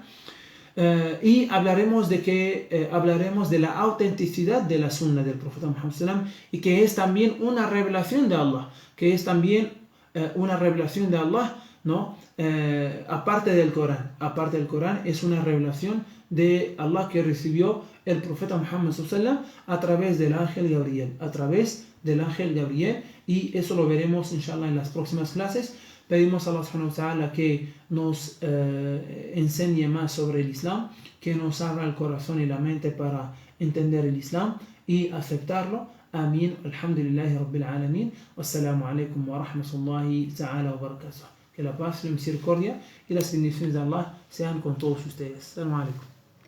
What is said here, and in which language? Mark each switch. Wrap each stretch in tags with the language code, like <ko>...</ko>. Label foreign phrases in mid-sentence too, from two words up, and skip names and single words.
<es>Y hablaremos de la autenticidad de la sunna del profeta Muhammad sallam, y que es también una revelación de Allah, ¿no? Aparte del Corán es una revelación de Allah que recibió el profeta Muhammad sallam a través del ángel Gabriel, y eso lo veremos inshallah en las próximas clases. Pedimos a</es> <ar>الله سبحانه وتعالى</ar> <es>que nos enseñe más sobre el Islam, que nos abra el corazón y la mente para entender el Islam y aceptarlo. Amén.</es> <ar>الحمد لله رب العالمين. والسلام عليكم ورحمة الله تعالى وبركاته.</ar> <es>Que la paz, la misericordia y las bendiciones de Allah sean con todos ustedes.</es> <ar>السلام عليكم.</ar>